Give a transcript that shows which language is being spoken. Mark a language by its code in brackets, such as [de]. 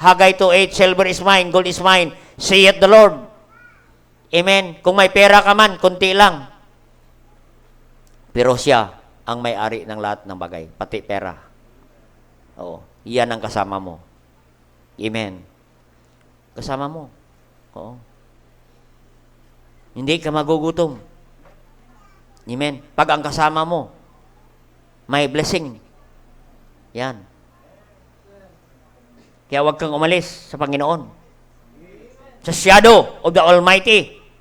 [en] Haggai 2:8, silver is mine, gold is mine, saith the Lord. [tl] Amen. Kung may pera ka man, kunti lang. Pero siya ang may-ari ng lahat ng bagay, pati pera. Oo. Iyan ang kasama mo. Amen. Kasama mo. Oo. Hindi ka magugutom. Amen. Pag ang kasama mo, may blessing. Yan. Kaya huwag kang umalis sa Panginoon. [en] Sa shadow of the Almighty.